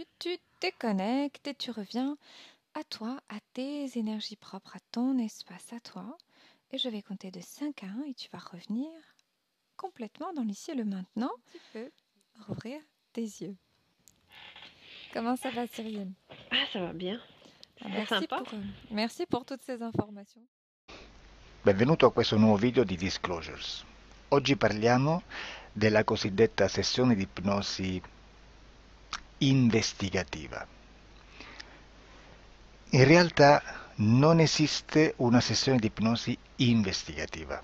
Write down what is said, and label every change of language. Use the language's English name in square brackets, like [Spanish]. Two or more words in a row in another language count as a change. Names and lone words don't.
[French] Tu te déconnectes et tu reviens à toi, à tes énergies propres, à ton espace, à toi. Et je vais compter de 5 à 1 et tu vas revenir complètement dans l'ici et le maintenant. Tu peux rouvrir tes yeux. Comment ça va, Cyrielle? Ah, ça va bien. Ah, C'était sympa. merci pour toutes ces informations. [Italian] Benvenuto a questo nuovo video di Disclosures. Oggi parliamo della cosiddetta sessione di ipnosi investigativa. In realtà non esiste una sessione di ipnosi investigativa.